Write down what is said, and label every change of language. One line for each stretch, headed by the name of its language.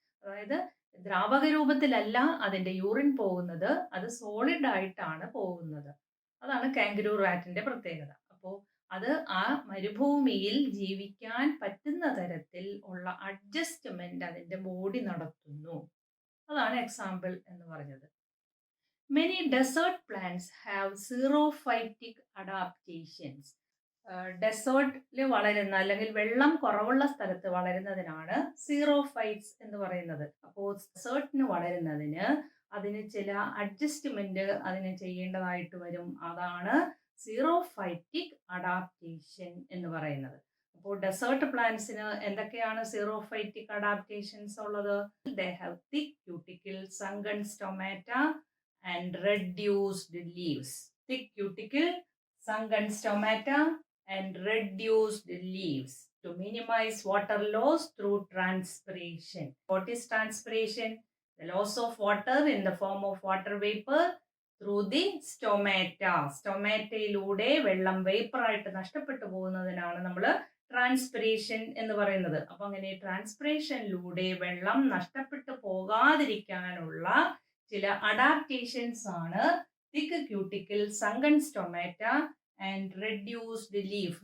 Malayalam: അതായത് ദ്രാവക രൂപത്തിലല്ല അതിന്റെ യൂറിൻ പോകുന്നത്, അത് സോളിഡ് ആയിട്ടാണ് പോകുന്നത്. അതാണ് കാംഗരൂ റാറ്റിന്റെ പ്രത്യേകത. അപ്പോൾ അത് ആ മരുഭൂമിയിൽ ജീവിക്കാൻ പറ്റുന്ന തരത്തിൽ ഉള്ള അഡ്ജസ്റ്റ്മെന്റ് അതിന്റെ ബോഡി നടത്തുന്നു. അതാണ് എക്സാമ്പിൾ എന്ന് പറഞ്ഞത്.
English: Many desert plants have xerophytic adaptations.
Malayalam: ഡെസേർട്ടിൽ വളരുന്ന അല്ലെങ്കിൽ വെള്ളം കുറവുള്ള സ്ഥലത്ത് വളരുന്നതിനാണ് സീറോഫൈറ്റ്സ് എന്ന് പറയുന്നത്. അപ്പോൾ ഡെസേർട്ടിന് വളരുന്നതിന് അതിന് ചില അഡ്ജസ്റ്റ്മെന്റ് അതിന് ചെയ്യേണ്ടതായിട്ട് വരും. അതാണ് സീറോഫൈറ്റിക് അഡാപ്റ്റേഷൻ എന്ന് പറയുന്നത്. അപ്പോൾ ഡെസേർട്ട് പ്ലാന്റ്സിന് എന്തൊക്കെയാണ് സീറോഫൈറ്റിക് അഡാപ്റ്റേഷൻസ് ഉള്ളത്?
English: They have thick cuticles, sunken stomata and reduced leaves. Thick cuticle, sunken stomata and reduced leaves to minimize water loss through transpiration. What is transpiration? The loss of water in the form of water vapor through the stomata.
Malayalam: സ്റ്റൊമാറ്റയിലൂടെ വെള്ളം vapour ആയിട്ട് നഷ്ടപ്പെട്ടു പോകുന്നതിനാണ് നമ്മൾ transpiration എന്ന് പറയുന്നത്. അപ്പൊ അങ്ങനെ ട്രാൻസ്പിറേഷനിലൂടെ വെള്ളം നഷ്ടപ്പെട്ടു പോകാതിരിക്കാനുള്ള ചില അഡാപ്റ്റേഷൻസ് ആണ്
English: Thick cuticle, sunken stomata and reduced leaf.